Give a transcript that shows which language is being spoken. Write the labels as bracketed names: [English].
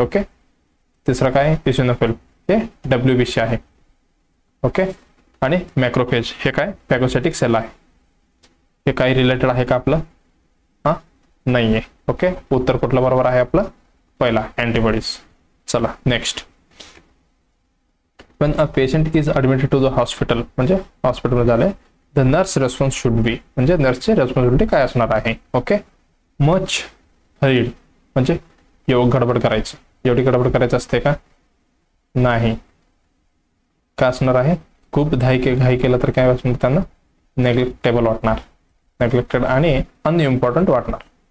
[Marathi] Okay, तिसरं काय आहे, इसिनोफिल, हे WBC आहे. ओके, आणि मॅक्रोफेज हे काय, फॅगोसाइटिक सेल आहे. हे काही रिलेटेड आहे का आपलं, हा नाहीये. ओके, उत्तर कुठलं बरोबर आहे आपलं, पहिला अँटीबॉडीज. चला next. [English] when a patient is admitted to the hospital, [Marathi] म्हणजे हॉस्पिटलमध्ये झाले, [English] the nurse response should be, [Marathi] म्हणजे नर्सची रेस्पॉन्सिबिलिटी काय असणार आहे. ओके, मच हरीड म्हणजे एवढं गडबड करायचं, एवढी गडबड करायचं असते का, नाही. काय असणार आहे, खूप घाई केलं तर काय असणार, त्यांना नेग्लेक्टेबल वाटणार, नेग्लेक्टेड आणि अनइम्पॉर्टंट वाटणार.